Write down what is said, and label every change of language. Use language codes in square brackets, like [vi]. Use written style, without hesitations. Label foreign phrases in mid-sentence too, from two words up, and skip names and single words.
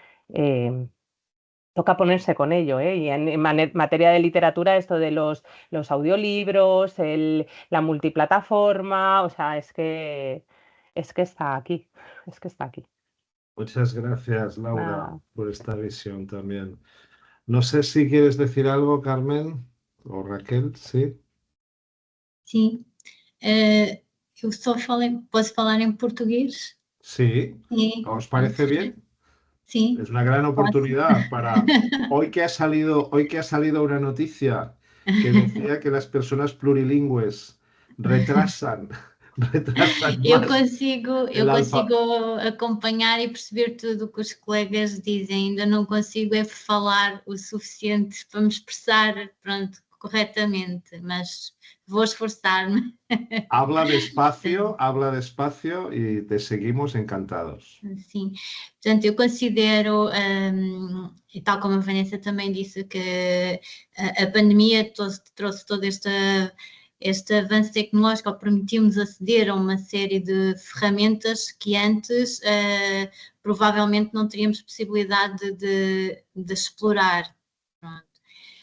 [es] toca ponerse con ello, ¿eh? Y en materia de literatura, esto de los audiolibros, la multiplataforma, o sea, es que está aquí, es que está aquí. Muchas gracias, Laura, Nada. por esta visión también. No sé si quieres decir algo, Carmen o Raquel, ¿sí? [pt] Sim. Eu só posso falar em português? [es] Sí. [pt] Sim. [es] ¿Os parece bien? [pt] Sim. [es] Es una gran oportunidad para hoy que ha salido una noticia que decía que las personas plurilingües retrasan [pt] Eu [es] más [pt] consigo acompanhar e perceber tudo o que os colegas dizem. Ainda não consigo é falar o suficiente para me expressar, pronto, corretamente, mas vou esforçar-me. [es] Habla despacio y te seguimos encantados. [pt] Sim, portanto, eu considero, e tal como a Vanessa também disse, que a pandemia trouxe todo este avanço tecnológico, ou permitiu-nos aceder a uma série de ferramentas que antes provavelmente não teríamos possibilidade de explorar.